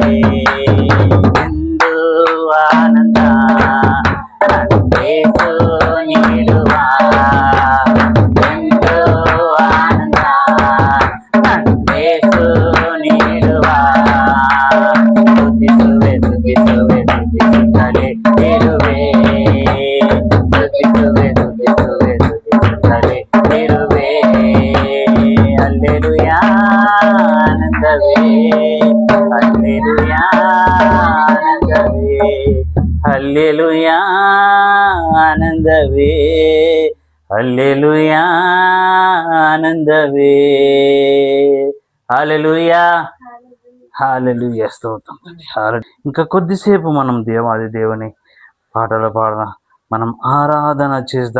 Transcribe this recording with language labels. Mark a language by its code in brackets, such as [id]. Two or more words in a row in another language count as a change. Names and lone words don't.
[kn] ಎಂದು ಆನಂದ యేసు ನೀಡುವ, ಎಂದು ಆನಂದ యేసు ನೀಡುವ, ಸ್ತುತಿಸುವೆ ಸ್ತುತಿಸುವೆ ಸ್ತುತಿಸುತ್ತಲೇ ಇರುವೆ, ಸ್ತುತಿಸುವೆ ಸ್ತುತಿಸುವೆ ಸ್ತುತಿಸುತ್ತಲೇ ಇರುವೆ. ಹಲ್ಲೆಲೂಯಾ ಆನಂದವೇ, ಹಲ್ಲೆಲೂಯಾ ಆನಂದವೇ, [te] హల్లెలూయా ఆనందవే, హల్లెలూయా ఆనందవే, హల్లెలూయా హల్లెలూయా. స్తోత్రం. ఇంకా కొద్దిసేపు మనం దేవాది దేవుని పాటలు మనం ఆరాధన చేద్దాం.